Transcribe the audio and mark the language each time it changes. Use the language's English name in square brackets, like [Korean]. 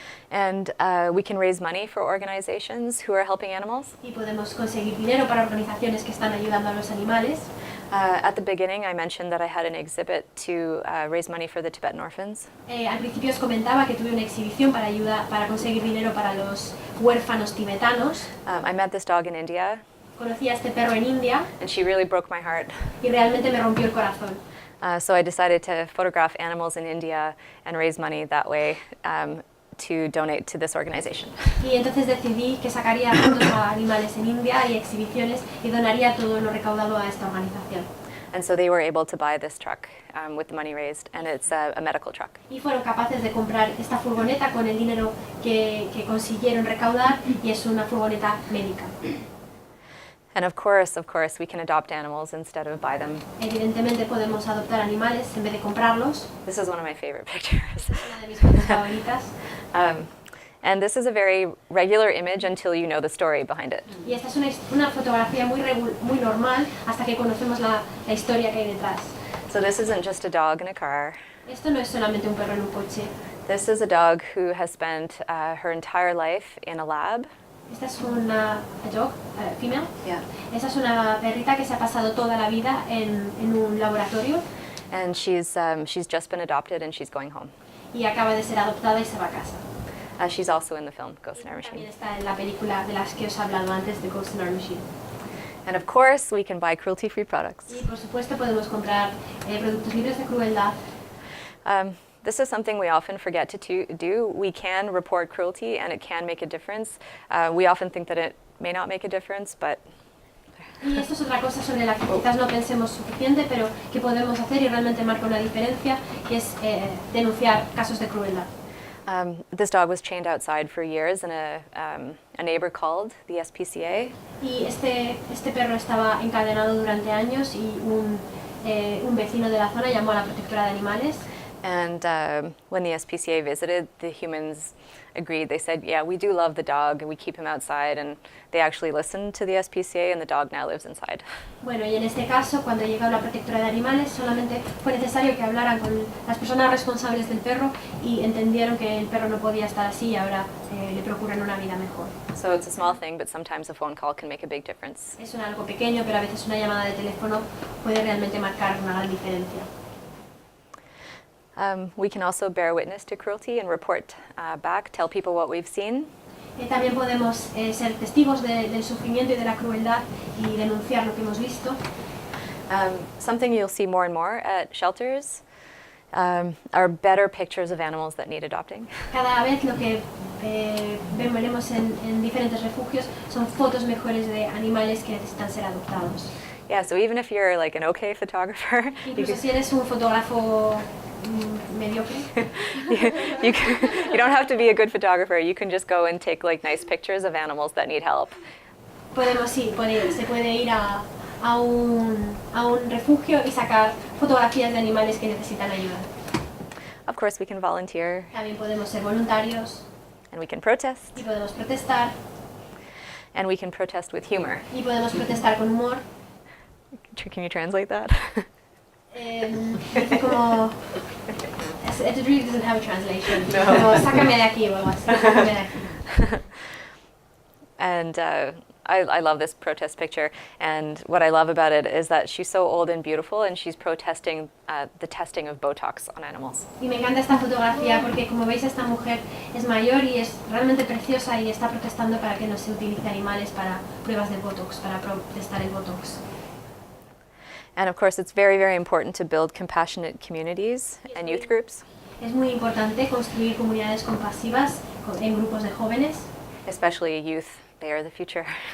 [English] And we can raise money for organizations who are helping animals. [Spanish] Y podemos conseguir dinero para organizaciones que están ayudando a los animales. [English] At the beginning, I mentioned that I had an exhibit to raise money for the Tibetan orphans. [Spanish] Al principio os comentaba que tuve una exhibición para conseguir dinero para los huérfanos tibetanos. [English] I met this dog in India, [Spanish] Conocí a este perro en India [English] and she really broke my heart. [Spanish] y realmente me rompió el corazón. [English] So I decided to photograph animals in India and raise money that way to donate to this organization. [Spanish] Y entonces decidí que sacaría fotos a animales en India y exhibiciones y donaría todo lo recaudado a esta organización. [English] And so they were able to buy this truck with the money raised, and it's a medical truck. [Spanish] Y fueron capaces de comprar esta furgoneta con el dinero que consiguieron recaudar y es una furgoneta médica. [English] And of course, we can adopt animals instead of buy them. [Spanish] Evidentemente podemos adoptar animales en vez de comprarlos. [English] This is one of my favorite pictures. [Spanish] Una de mis fotos favoritas. [English] And this is a very regular image until you know the story behind it. [Spanish] Y esta es una fotografía muy normal hasta que conocemos la historia que hay detrás. [English] So this isn't just a dog in a car. [Spanish] Esto no es solamente un perro en un coche. [English] This is a dog who has spent her entire life in a lab. [Spanish] Esta es una [English] dog, female. Yeah. [Spanish] Esa es una perrita que se ha pasado toda la vida en un laboratorio [English] And she's just been adopted and she's going home. [Spanish] y acaba de ser adoptada y se va a casa. [English] She's also in the film Ghost in Our [Spanish] También [English] Machine. [Spanish] está en la película de las que os he hablado antes, de Ghost in Our Machine. [English] And of course, we can buy cruelty-free products. [Spanish] Y por supuesto podemos comprar productos libres de crueldad. [English] This is something we often forget to do. We can report cruelty and it can make a difference. We often think that it may not make a difference, but [Spanish] Y esto es otra cosa sobre la que quizás no pensemos suficiente, pero que podemos hacer y realmente marca una diferencia, que es denunciar casos de crueldad. [English] this dog was chained outside for years and a neighbor called the SPCA. [Spanish] Y este perro estaba encadenado durante años y un vecino de la zona llamó a la protectora de animales. [English] And when the SPCA visited, the humans agreed. They said, yeah, we do love the dog and we keep him outside, and they actually listened to the SPCA and the dog now lives inside. [Spanish] Bueno, y en este caso, cuando llegó la protectora de animales, solamente fue necesario que hablaran con las personas responsables del perro y entendieron que el perro no podía estar así y ahora le procuran una vida mejor. [English] So it's a small thing, but sometimes a phone call can make a big difference. [Spanish] Es algo pequeño, pero a veces una llamada de teléfono puede realmente marcar una gran diferencia. [English] We can also bear witness to cruelty and report back, tell people what we've seen. [Spanish] También podemos ser testigos del sufrimiento y de la crueldad y denunciar lo que hemos visto. [English] Something you'll see more and more at shelters are better pictures of animals that need adopting. [Spanish] Cada vez lo que veremos en diferentes refugios son fotos mejores de animales que necesitan ser adoptados. [English] Yeah, so even if you're like an okay photographer, [Spanish] Incluso si eres un fotógrafo mediocre, [English] you don't have to be a good photographer. You can just go and take like nice pictures of animals that need help. [Spanish] se puede ir a un refugio y sacar fotografías de animales que necesitan ayuda. [English] Of course, we can volunteer [Spanish] También podemos ser voluntarios [English] and we can protest [Spanish] y podemos protestar [English] and we can protest with humor. [Spanish] y podemos protestar con humor. [English] Can you translate that? [Spanish] Dice como... [English] It really doesn't have a translation. [Spanish] Como, sácame de aquí o algo así. Sácame de aquí. [English] And I love this protest picture, and what I love about it is that she's so old and beautiful, and she's protesting the testing of Botox on animals. [Spanish] Y me encanta esta fotografía porque, como veis, esta mujer es mayor y es realmente preciosa y está protestando para que no se utilice animales para pruebas de Botox, para testar el Botox. [English] And of course, it's very, very important to build compassionate communities and youth groups. [Spanish] Es muy importante construir comunidades compasivas en grupos de jóvenes, [English] Especially youth, they are the future.